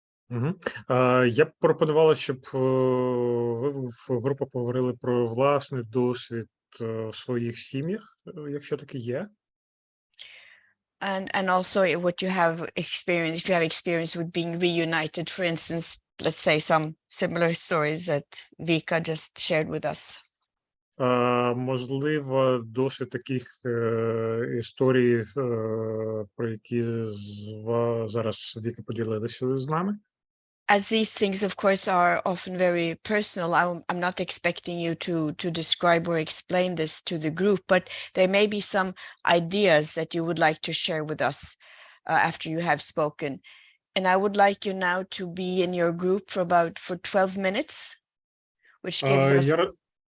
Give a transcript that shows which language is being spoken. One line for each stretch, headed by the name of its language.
Ukrainian: Я б пропонувала, щоб ви в групу поговорили про власний досвід в своїх сім'ях, якщо таке є.
English: And also what you have experienced, if you have experience with being reunited, for instance, let's say some similar stories that Vika just shared with us.
Ukrainian: Можливо, досвід таких історій, про які зараз Віка поділилася з нами.
English: As these things, of course, are often very personal, I'm not expecting you to describe or explain this to the group, but there may be some ideas that you would like to share with us after you have spoken. And I would like you now to be in your group for 12 minutes, which gives us...